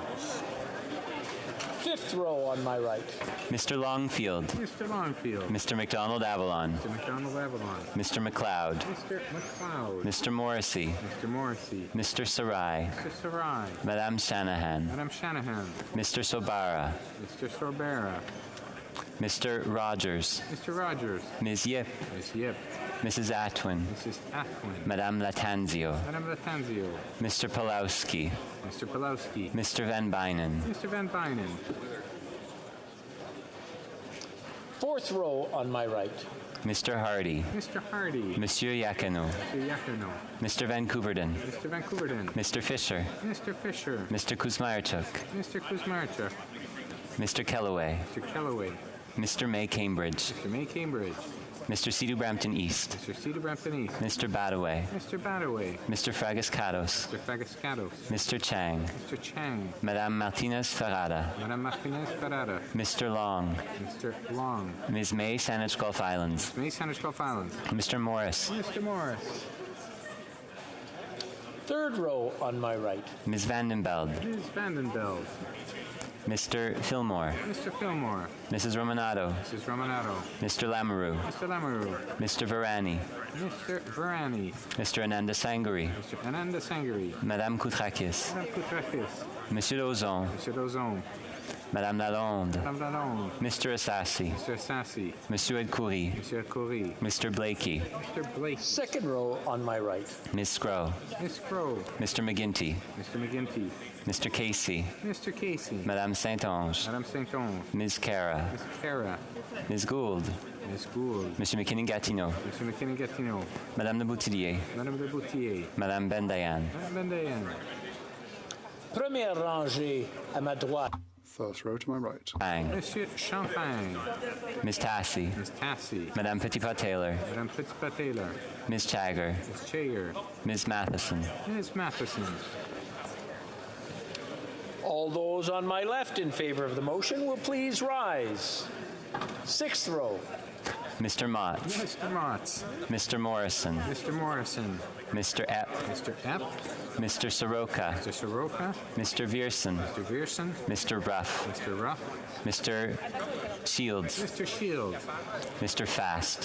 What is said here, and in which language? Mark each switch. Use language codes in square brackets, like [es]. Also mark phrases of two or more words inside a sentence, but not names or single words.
[en] Fifth row on my right. Mr. Longfield. Mr. Longfield. Mr. McDonald Avalon. Mr. McDonald Avalon. Mr. McLeod. Mr. McLeod. Mr. Morrissey. Mr. Morrissey. Mr. Sarai. Mr. Sarai. [fr] Madame Shanahan. Madame Shanahan. [en] Mr. Sobara. Mr. Sorbera. Mr. Rogers. Mr. Rogers. Ms. Yip. Ms. Yip. Mrs. Atwin. Mrs. Atwin. [fr] Madame Latanzio. Madame Latanzio. [en] Mr. Pulowski. Mr. Pulowski. Mr. Van Bynen. Mr. Van Bynen. Fourth row on my right. Mr. Hardy. Mr. Hardy. [fr] Monsieur Yakino. [en] Mr. Yakino. Mr. Vancouverden. Mr. Vancouverden. Mr. Fisher. Mr. Fisher. Mr. Kuzmarchuk. Mr. Kuzmarchuk. Mr. Kellaway. Mr. Kellaway. Mr. May Cambridge. Mr. May Cambridge. Mr. Cedu Brampton East. Mr. Cedu Brampton East. Mr. Badaway. Mr. Badaway. Mr. Fragascados. Mr. Fragascados. Mr. Chang. Mr. Chang. [fr] Madame Martinez Ferrada. Madame Martinez Ferrada. [en] Mr. Long. Mr. Long. Ms. May Saanich Gulf Islands. May Saanich Gulf Islands. Mr. Morris. Mr. Morris. Third row on my right. Ms. Vandenbeld. Ms. Vandenbeld. Mr. Fillmore. Mr. Fillmore. Mrs. Romanato. Mrs. Romanato. Mr. Lamoureux. Mr. Lamoureux. Mr. Varani. Mr. Varani. Mr. Ananda Sangari. Mr. Ananda Sangari. [fr] Madame Koutrakis. Madame Koutrakis. Monsieur Lozon. Monsieur Lozon. Madame Lalonde. Madame Lalonde. [en] Mr. Assassi. Mr. Assassi. [fr] Monsieur Edcoury. Monsieur Edcoury. [en] Mr. Blakey. Mr. Blakey. Second row on my right. Ms. Scrow. Miss Crow. Mr. McGinty. Mr. McGinty. Mr. Casey. Mr. Casey. [fr] Madame Saint-Onge. Madame Saint-Onge. [en] Ms. Cara. Miss Cara. Ms. Gould. Miss Gould. [fr] Monsieur McKinnon-Gatineau. [en] Mr. McKinnon-Gatineau. [fr] Madame de Boutillier. Madame de Boutier. Madame Bendayan. Madame Bendayan. Première rangée à ma droite. [en] First row to my right. Bang. [fr] Monsieur Champagne. [en] Ms. Tassi. Miss Tassie. [fr] Madame Petitpas-Taylor. Madame Petitpas-Taylor. [en] Ms. Chagger. Miss Chager. Ms. Matheson. Miss Matheson. All those on my left in favor of the motion will please rise. Sixth row. Mr. Motts. Mr. Motts. Mr. Morrison. Mr. Morrison. Mr. Epp. Mr. Epp. Mr. Soroka. Mr. Soroka. Mr. Vierson. Mr. Vierson. Mr. Ruff. Mr. Ruff. Mr. Shields. Mr. Shields. Mr. Fast.